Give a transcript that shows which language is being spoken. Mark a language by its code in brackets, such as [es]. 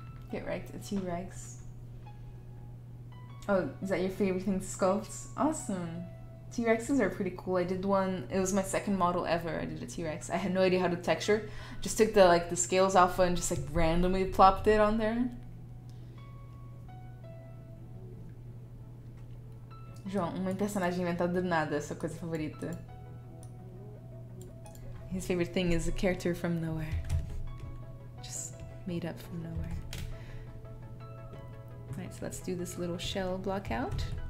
[en] Get right, a T-Rex. Oh, is that your favorite thing to sculpt? Awesome. T-Rexes are pretty cool. I did one, it was my second model ever. I did a T-Rex. I had no idea how to texture. Just took the scales off and just randomly plopped it on there. [pt] João, uma personagem inventada do nada, sua coisa favorita. [en] His favorite thing is a character from nowhere. Just made up from nowhere. Alright, so let's do this little shell block out.